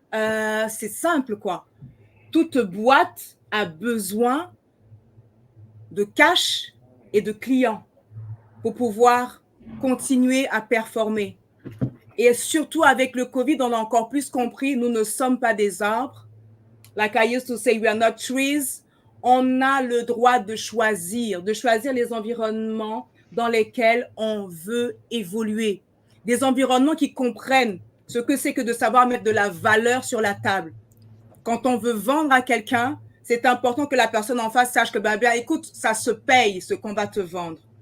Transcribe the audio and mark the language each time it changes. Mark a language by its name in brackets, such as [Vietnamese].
[French] C'est simple, quoi. Toute boîte a besoin de cash et de clients pour pouvoir continuer à performer. Et surtout avec le COVID, on a encore plus compris, nous ne sommes pas des arbres. [English] Like I used to say, we are not trees. [French] On a le droit de choisir les environnements dans lesquels on veut évoluer. Des environnements qui comprennent ce que c'est que de savoir mettre de la valeur sur la table. Quand on veut vendre à quelqu'un, c'est important que la personne en face sache que, bien, écoute, ça se paye ce qu'on va te vendre.